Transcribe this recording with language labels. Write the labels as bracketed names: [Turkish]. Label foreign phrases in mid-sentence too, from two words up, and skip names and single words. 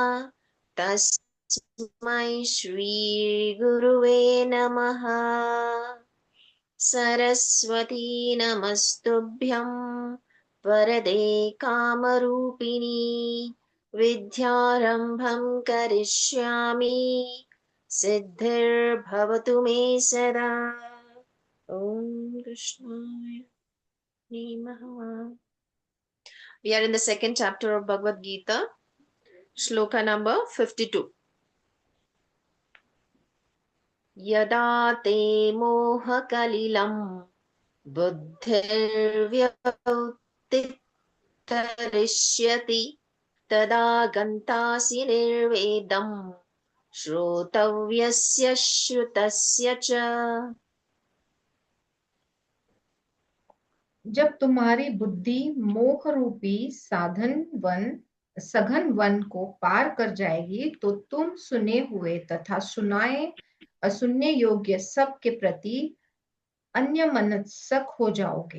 [Sanskrit] तस्मै श्री गुरवे नमः सरस्वति नमस्तुभ्यं वरदे कामरूपिणि विद्यारम्भं करिष्यामि सिद्धिर् भवतु मे सदा ॐ कृष्णाय नमः. [English] We are in the second chapter of Bhagavad Gita, shloka number 52. [Sanskrit] यदा ते मोह कलिलं बुद्धिर्व्यतितरिष्यति तदा गन्तासि निर्वेदं श्रोतव्यस्य श्रुतस्य च. [Hindi] जब तुम्हारी बुद्धि मोह रूपी सघन वन को पार कर जाएगी तो तुम सुने हुए तथा सुनने योग्य सब के प्रति अन्यमनस्क हो जाओगे।